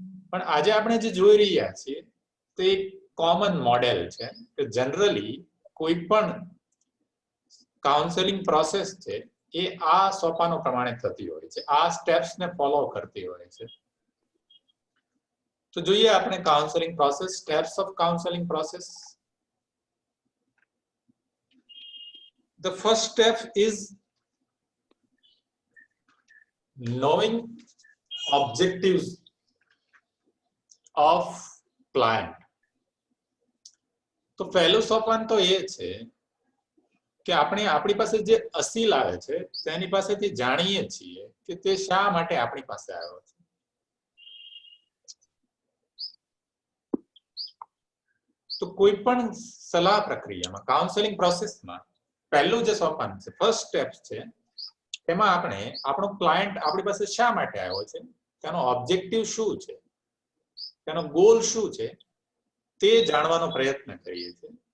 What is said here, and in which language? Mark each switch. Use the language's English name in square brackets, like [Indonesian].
[Gujarati] પણ આજે આપણે જે જોઈ રહ્યા છીએ તે એક કોમન મોડેલ છે કે જનરલી કોઈ પણ કાઉન્સેલિંગ પ્રોસેસ છે એ આ સોપાનો પ્રમાણે થતી હોય છે, આ સ્ટેપ્સને ફોલો કરતી હોય છે. તો જોઈએ આપણે counselling process, [English] Steps of counselling process. The first step is knowing objectives of client. [Gujarati] તો પહેલું સોપાન તો એ છે કે આપણે આપણી પાસે જે અસીલ આવે છે તેની પાસેથી જાણીએ છીએ કે તે શા માટે આપણી પાસે આવ્યો છે. તો કોઈ પણ સલાહ પ્રક્રિયામાં, કાઉન્સેલિંગ પ્રોસેસમાં પહેલું જે સોપાન છે, ફર્સ્ટ સ્ટેપ છે, તેમાં આપણે આપણો ક્લાયન્ટ આપણી પાસે શા માટે આવ્યો છે, તેનો ઓબ્જેક્ટિવ શું છે, તેનો ગોલ શું છે તે જાણવાનો પ્રયત્ન કરીએ છીએ.